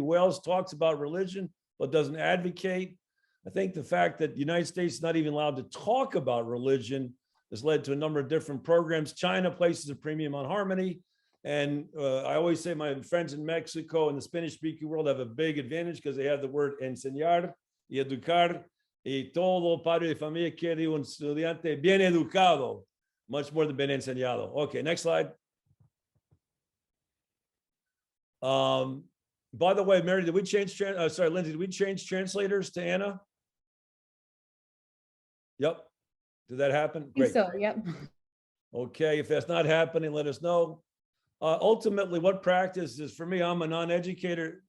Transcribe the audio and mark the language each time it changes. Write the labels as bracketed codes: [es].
[en] Wales talks about religion, but doesn't advocate. I think the fact that the United States is not even allowed to talk about religion has led to a number of different programs. China places a premium on harmony. And I always say my friends in Mexico and the Spanish-speaking world have a big advantage because they have the word [es] enseñar y educar. Y todo padre de familia quiere un estudiante bien educado, [en] much more than [es] bien enseñado. [en] Okay, next slide. By the way, Mary, did we change, sorry, Lindsay, did we change translators to Anna? Yep. Did that happen? Great. So, yep. Okay, if that's not happening, let us know. Ultimately, what practice is for me, I'm a non-educator.